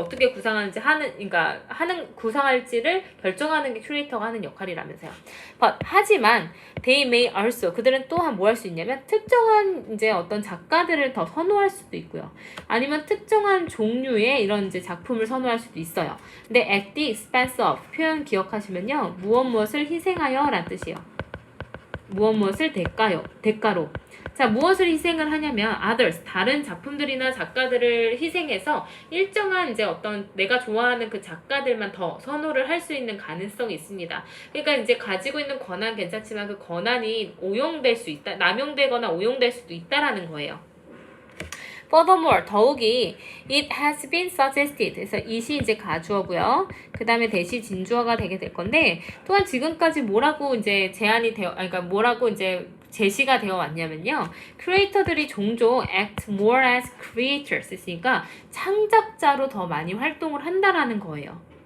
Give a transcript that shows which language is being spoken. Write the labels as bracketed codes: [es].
[ko] 어떻게 구상하는지 구상할지를 결정하는 게 큐레이터가 하는 역할이라면서요. 하지만 [en] they may also [ko] 그들은 또한 뭐 할 수 있냐면 특정한 이제 어떤 작가들을 더 선호할 수도 있고요. 아니면 특정한 종류의 이런 이제 작품을 선호할 수도 있어요. 근데 [en] at the expense of [ko] 표현 기억하시면요. 무엇을 희생하여 라는 뜻이에요. 무엇을 대가로. 자, 무엇을 희생을 하냐면 others, 다른 작품들이나 작가들을 희생해서 일정한 이제 어떤 내가 좋아하는 그 작가들만 더 선호를 할 수 있는 가능성이 있습니다. 그러니까 이제 가지고 있는 권한 괜찮지만 그 권한이 오용될 수 있다, 남용되거나 오용될 수도 있다라는 거예요. [en] Furthermore, [ko] 더욱이 [en] it has been suggested. [ko] 그래서 it이 이제 가주어고요. 그 다음에 대시 진주어가 되게 될 건데, 또한 지금까지 뭐라고 이제 뭐라고 이제 제시가 되어 왔냐면요. 크리에이터들이 종종 [en] act more as creators [ko] 했으니까 창작자로 더 많이 활동을 한다라는 거예요.